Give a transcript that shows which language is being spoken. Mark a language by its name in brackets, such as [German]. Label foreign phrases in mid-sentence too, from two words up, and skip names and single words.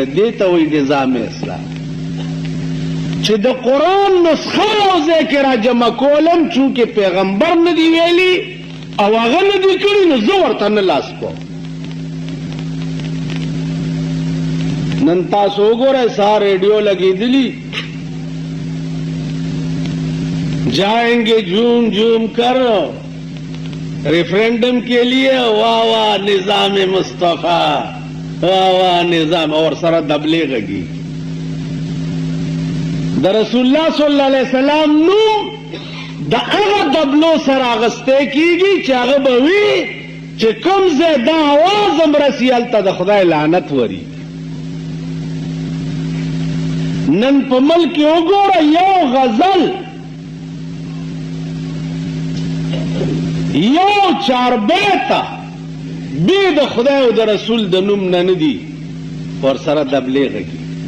[Pashto] دې ته وایي نظام اسلام، چې د قرآن نسخه یو ځای کې را جمع کولم، چونکې پیغمبر نه دی ویلي او هغه نه دی کړي، نو زه ورته نه لاس کوم. نن تاسو وګورئ سهار ریډیو لګېدلي، [Urdu] جائیں گے جھوم جھوم کر ریفرینڈم کے لیے، واہ واہ نظام مصطفیٰ، واہ واہ نظام، اور [Pashto] سره دبلې غږی د رسول الله صلی الله علیه وسلم نوم د هغه دبلو سره اغسته کیږي چې هغه به وي چې کوم ځای دا اواز هم رسي هلته د خدای لعنت وري. نن په ملک کې وګوره یو غزل، یو چاربیته بې د خدای او د رسول د نوم نه نه دي، ور سره دبلې غږي.